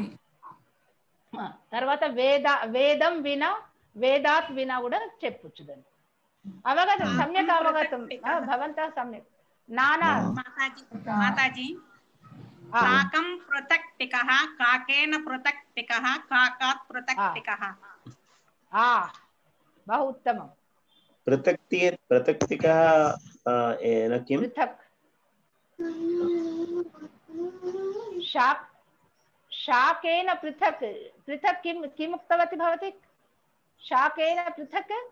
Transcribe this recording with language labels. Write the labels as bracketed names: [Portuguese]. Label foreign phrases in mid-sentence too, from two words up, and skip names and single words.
[Telugu] తర్వాత [Sanskrit] వేదం వినా వేదాత్ వినా [Telugu] కూడా చెప్పొచ్చు దాన్ని [Sanskrit] అవగతం సమ్యక్ అవగతం భవంతః సమ్యక్ నానా మాతాజీ కాకం పృథక్ టికః కాకేన పృథక్ టికః కాకాత్ పృథక్ టికః बहु उत्तमम् पृथक्तिकः किं पृथक् शाकेन पृथक् पृथक् किम् उक्तवती भवती शाकेन पृथक्